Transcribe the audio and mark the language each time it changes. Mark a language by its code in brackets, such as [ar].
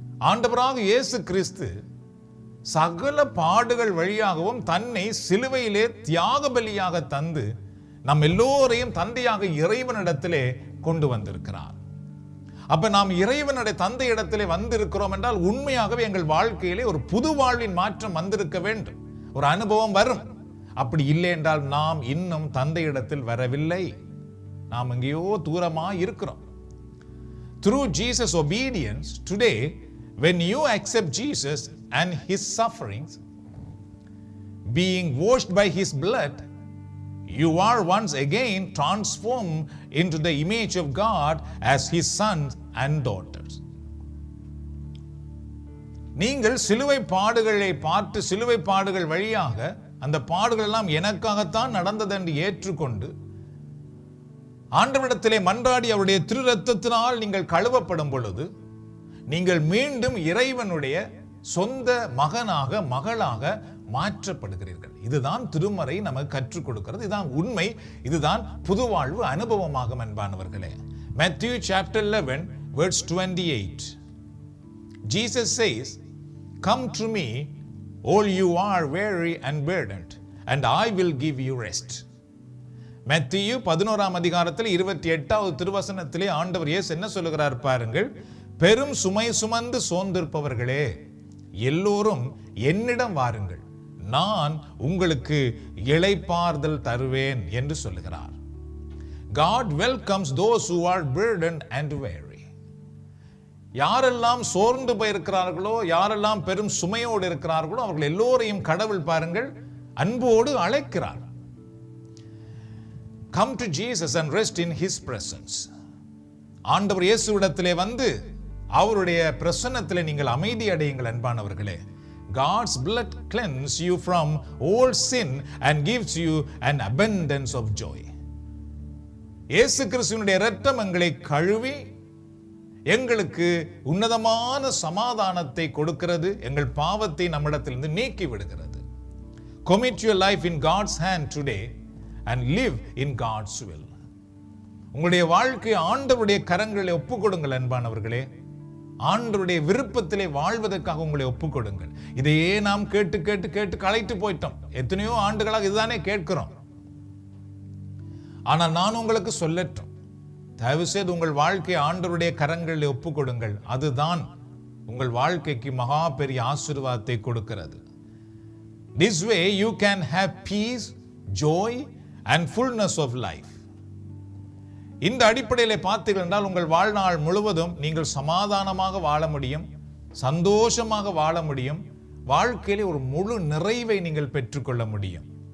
[ta] ஆண்டவராக இயேசு கிறிஸ்து சகல பாடுகள் வழியாகவும் தன்னை சிலுவையிலே தியாக பலியாக தந்து நம் எல்லோரையும் தந்தையாக இறைவனிடத்திலே கொண்டு வந்திருக்கிறார். அப்ப நாம் இறைவனுடைய தந்தை இடத்திலே வந்திருக்கிறோம் என்றால் உண்மையாகவே எங்கள் வாழ்க்கையிலே ஒரு புது வாழ்வின் மாற்றம் வந்திருக்க வேண்டும், ஒரு அனுபவம் வரும். அப்படி இல்லை என்றால் நாம் இன்னும் தந்தை இடத்தில் வரவில்லை, நாம் எங்கேயோ தூரமா இருக்கிறோம். [en] Through Jesus' obedience today, when you accept Jesus and his sufferings, being washed by his blood, you are once again transformed into the image of God as his sons and daughters. [ta] நீங்கள் சிலுவை பாடுகளை பார்த்து சிலுவை பாடுகள் வழியாக அந்த பாடுகள் எல்லாம் எனக்காகத்தான் நடந்தது என்று ஏற்றுக்கொண்டு ஆண்டவரிடத்திலே மன்றாடி அவருடைய திரு ரத்தத்தினால் நீங்கள் கழுவப்படும் பொழுது நீங்கள் மீண்டும் இறைவனுடைய சொந்த மகனாக மகளாக மாற்றப்படுகிறீர்கள். இதுதான் திருமறை நமக்கு கற்றுக் கொடுக்கிறது. இதுதான் உண்மை. இதுதான் புதுவாழ்வு அனுபவமாகும் அன்பானவர்களே. [en] Matthew chapter 11 verse 28. Jesus says, "Come to me, all you are weary and burdened, and I will give you rest." [ta] மத்தேயு 11ஆம் அதிகாரத்தில் 28வது திருவசனத்திலே ஆண்டவர் இயேசு என்ன சொல்லுகிறார் பாருங்கள். பெரும் சுமை சுமந்து சோர்ந்திருப்பவர்களே எல்லோரும் என்னிடம் வாருங்கள், நான் உங்களுக்கு இளைப்பாறுதல் தருவேன் என்று சொல்லுகிறார். [en] God welcomes those who are burdened and weary. [ta] யாரெல்லாம் சோர்ந்து போயிருக்கிறார்களோ, யாரெல்லாம் பெரும் சுமையோடு இருக்கிறார்களோ அவர்கள் எல்லோரையும் கடவுள் பாருங்கள் அன்போடு அழைக்கிறார். [en] Come to Jesus and rest in his presence. [ta] ஆண்டவர் இயேசுவிடத்திலே வந்து அவருடைய பிரசன்னத்திலே நீங்கள் அமைதி அடையுங்கள் அன்பானவர்களே. [en] God's blood cleanses you from all sin and gives you an abundance of joy. [ta] இயேசு கிறிஸ்துவினுடைய இரத்தம் எங்களை கழுவி எங்களுக்கு உன்னதமான சமாதானத்தை கொடுக்கிறது, எங்கள் பாவத்தை நம்மிடத்திலிருந்து நீக்கி விடுகிறது. [en] Commit your life in God's hand today and live in God's will. [ta] உங்களுடைய வாழ்க்கையை ஆண்டவருடைய கரங்களில் ஒப்புக்கொடுங்கள் அன்பானவர்களே. ஆண்டவருடைய விருப்பத்திலே வாழ்வதற்காக உங்களை ஒப்புக்கொடுங்கள். இதையே நாம் கேட்டு கேட்டு கேட்டு களைத்து போயிட்டோம். எத்தனையோ ஆண்டுகளாக இதுதானே கேட்கிறோம். ஆனால் நான் உங்களுக்கு சொல்லட்டும், தயவு செய்து உங்கள் வாழ்க்கையை ஆண்டவருடைய கரங்களில் ஒப்புக்கொடுங்கள். அதுதான் உங்கள் வாழ்க்கைக்கு மகா பெரிய ஆசீர்வாதத்தை கொடுக்கிறது. [en] This way you can have peace, joy and fullness of life. [ta] இந்த அடிப்படையில் பார்த்தீர்கள் என்றால் உங்கள் வாழ்நாள் முழுவதும் நீங்கள் சமாதானமாக வாழ முடியும், சந்தோஷமாக வாழ முடியும், வாழ்க்கையிலே ஒரு முழு நிறைவை நீங்கள் பெற்றுக்கொள்ள முடியும்.